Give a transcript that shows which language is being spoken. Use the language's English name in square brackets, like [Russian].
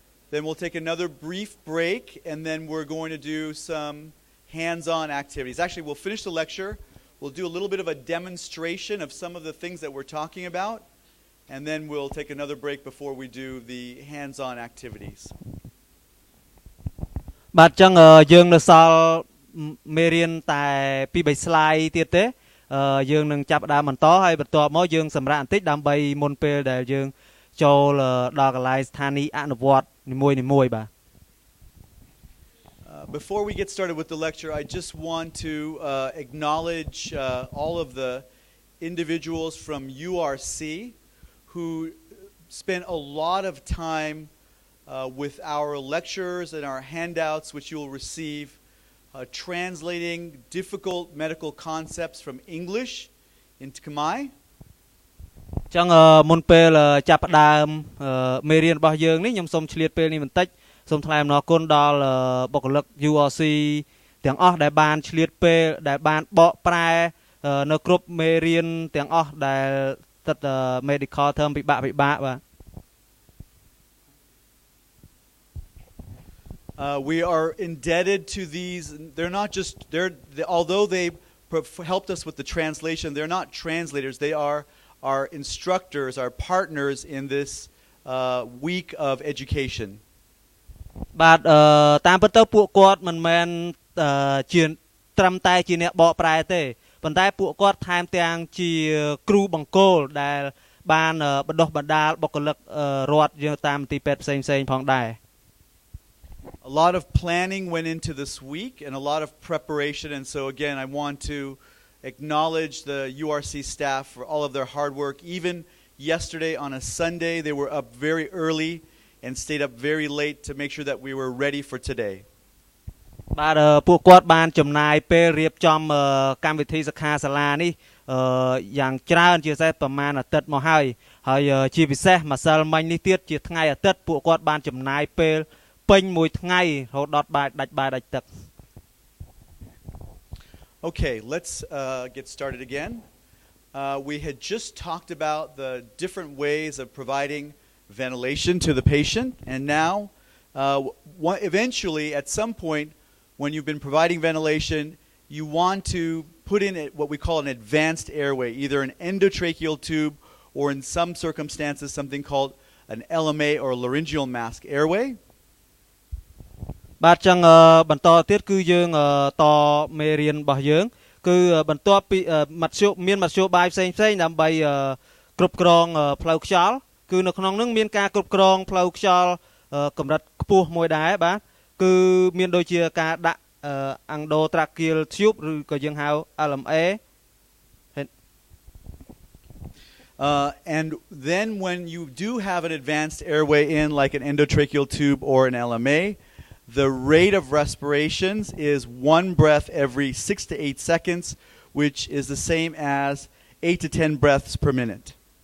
[English] Then we'll take another brief break, and then we're going to do some hands-on activities. Actually, we'll finish the lecture. We'll do a little bit of a demonstration of some of the things that we're talking about, and then we'll take another break before we do the hands-on activities. [Khmer] បាទចឹងយើងនៅសល់មេរៀនតែ2-3 slide ទៀតទេយើងនឹងចាប់ផ្ដើមបន្តហើយបន្ទាប់មកយើងសម្រាប់បន្តិចដើម្បីមុនពេលដែលយើងចូលដល់កន្លែងស្ថានីយអនុវត្តនីមួយៗបាទ [English] Before we get started with the lecture, I just want to acknowledge all of the individuals from URC who spent a lot of time with our lectures and our handouts, which you will receive, translating difficult medical concepts from English into Khmer. [Khmer] ចឹងមុនពេលចាប់ផ្ដើមមេរៀនរបស់យើងនេះខ្ញុំសូមឆ្លៀតពេលនេះបន្តិចសូមថ្លែងអំណរគុណដល់បុគ្គលិក URC ទាំងអស់ដែលបានឆ្លៀតពេលដែលបានបកប្រែនៅគ្រប់មេរៀនទាំងអស់ដែលស្ថិត [English] medical term [Khmer] ពិបាកបាទ [English] We are indebted to these. They're not just although they helped us with the translation, they're not translators. They are our instructors, our partners in this week of education. [Khmer] បាទតាមពិតទៅពួកគាត់មិនមែនជាត្រឹមតែជាអ្នកបកប្រែទេប៉ុន្តែពួកគាត់ថែមទាំងជាគ្រូបង្គោលដែលបានបណ្ដុះបណ្ដាលបុគ្គលិករដ្ឋយើងតាមទីពេទ្យផ្សេងៗផងដែរ [English] A lot of planning went into this week and a lot of preparation, and so again I want to acknowledge the URC staff for all of their hard work. Even yesterday on a Sunday they were up very early and stayed up very late to make sure that we were ready for today. [Khmer] បាទពួកគាត់បានចំណាយពេលរៀបចំកម្មវិធីសិក្ខាសាលានេះយ៉ាងច្រើនជាពិសេសប្រហែលអាទិត្យមកហើយជាពិសេសម្សិលមិញនេះទៀតជាថ្ងៃអាទិត្យពួកគាត់បានចំណាយពេលពេញមួយថ្ងៃរហូតដល់ដាច់ទឹក [English] Okay, let's get started again. We had just talked about the different ways of providing ventilation to the patient, and now eventually at some point when you've been providing ventilation you want to put in what we call an advanced airway, either an endotracheal tube or in some circumstances something called an LMA or laryngeal mask airway. [Khmer] បាទចឹងបន្តទៀតគឺយើងតមេរៀនរបស់យើងគឺបន្ទាប់ពីមធ្យោបាយផ្សេងៗដើម្បីគ្រប់គ្រងផ្លូវខ្យល់គឺនៅក្នុងនោះមានការគ្រប់គ្រងផ្លូវខ្យល់កម្រិតខ្ពស់មួយដែរបាទគឺមានដូចជាការដាក់ endotracheal tube ឬក៏យើងហៅ LMA [English] and then when you do have an advanced airway in like an endotracheal tube or an LMA, the rate of respirations is 1 breath every 6 to 8 seconds, which is the same as 8 to 10 breaths per minute.